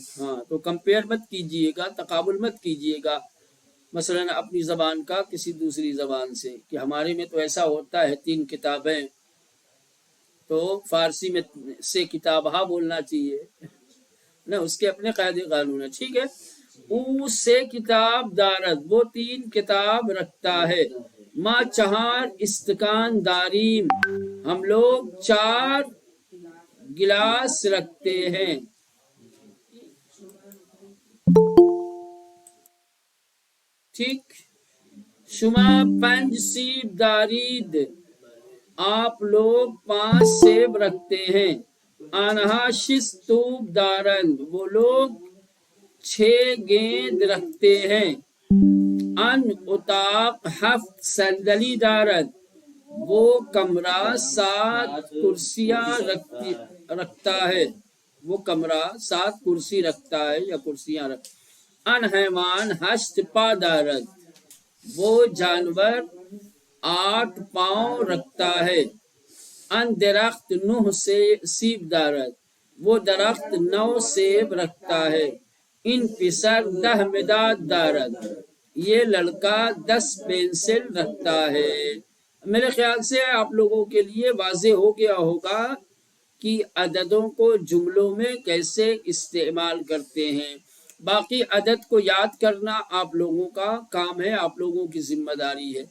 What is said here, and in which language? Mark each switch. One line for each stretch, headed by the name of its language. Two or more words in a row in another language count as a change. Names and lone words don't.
Urdu: ہاں, تو کمپیئر مت کیجئے گا, تقابل مت کیجئے گا مثلا اپنی زبان کا کسی دوسری زبان سے, کہ ہمارے میں تو ایسا ہوتا ہے 3 کتابیں, تو فارسی میں سے
Persian: کتاب ہا
Urdu: بولنا چاہیے نا, اس کے اپنے قاعدے قانون ہیں, ٹھیک ہے.
Persian: او سے کتاب دارد,
Urdu: وہ 3 کتاب رکھتا ہے.
Persian: ماں چہار استکان داریم,
Urdu: ہم لوگ 4 گلاس رکھتے ہیں, ٹھیک.
Persian: شما 5 سیب دارید,
Urdu: آپ لوگ 5 سیب رکھتے ہیں.
Persian: آنہا 6 توپ دارند,
Urdu: وہ لوگ 6 گیند رکھتے ہیں.
Persian: ان اتاق 7 صندلی دارد,
Urdu: وہ کمرہ 7 کرسیاں رکھتا ہے, وہ کمرہ 7 کرسی رکھتا ہے یا کرسیاں رکھتا ہے.
Persian: ان حیوان 8 پا دارد,
Urdu: وہ جانور 8 پاؤں رکھتا ہے.
Persian: ان درخت 9 سیب دارد,
Urdu: وہ درخت 9 سیب رکھتا ہے.
Persian: ان پسر 10 مداد دارد,
Urdu: یہ لڑکا 10 پینسل رکھتا ہے. میرے خیال سے آپ لوگوں کے لیے واضح ہو گیا ہوگا کہ عددوں کو جملوں میں کیسے استعمال کرتے ہیں. باقی عدد کو یاد کرنا آپ لوگوں کا کام ہے, آپ لوگوں کی ذمہ داری ہے.